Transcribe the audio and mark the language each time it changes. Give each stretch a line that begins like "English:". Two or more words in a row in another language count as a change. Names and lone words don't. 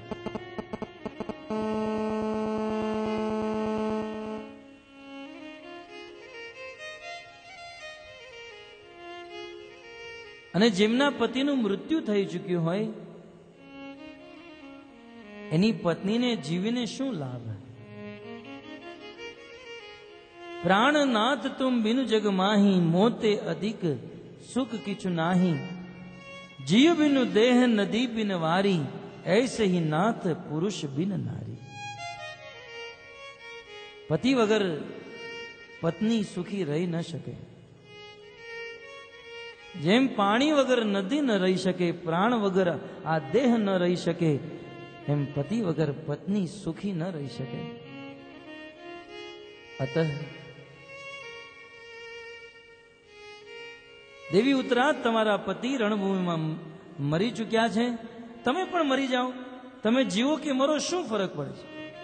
Gujarati: અને જેમના પતિનું મૃત્યુ થઈ ચૂક્યું હોય, એની પત્નીને જીવીને શું લાભ?
Awadhi: प्राणनाथ तुम बिनु जग माही, मोते अधिक सुख किछु नाही. जीव बिनु देह नदी बिन वारी, ऐसे ही नाथ पुरुष बिन नारी.
Gujarati: પતિ વગર પત્ની સુખી રહી ન શકે. જેમ પાણી વગર નદી ન રહી શકે, પ્રાણ વગર આ દેહ ન રહી શકે, એમ પતિ વગર પત્ની સુખી ન રહી શકે. અતઃ દેવી ઉત્તરા, તમારા પતિ રણભૂમિમાં મરી ચૂક્યા છે, તમે પણ મરી જાઓ, તમે જીવો કે મરો, શું ફરક પડે છે?